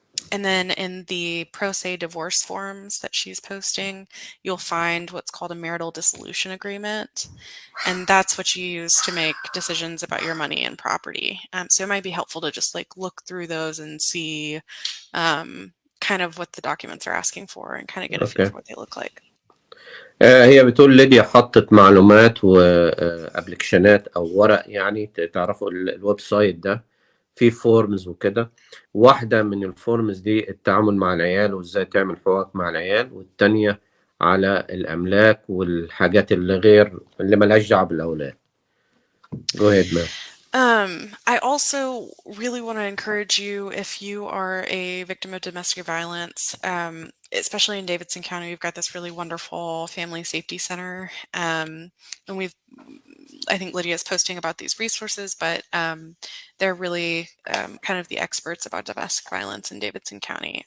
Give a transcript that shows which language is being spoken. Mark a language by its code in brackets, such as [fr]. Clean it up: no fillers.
[en] And then in the pro se divorce forms that she's posting, you'll find what's called a marital dissolution agreement. And that's what you use to make decisions about your money and property. So it might be helpful to just look through those and see kind of what the documents are asking for and kind of get a feel for what they look like. [ar] هي بتقول ليديا حطت معلومات وابلكيشنات او ورق يعني تعرفوا الويب سايت ده في فورمز وكده. واحدة من الفورمز دي التعامل مع العيال وازاي تعمل حقوق مع العيال، والتانية على الأملاك والحاجات اللي ملهاش دعوة بالأولاد. [en] Go ahead, ma'am. I also really want to encourage you, if you are a victim of domestic violence, especially in Davidson County, we've got this really wonderful family safety center. And I think Lydia is posting about these resources, but they're really kind of the experts about domestic violence in Davidson County.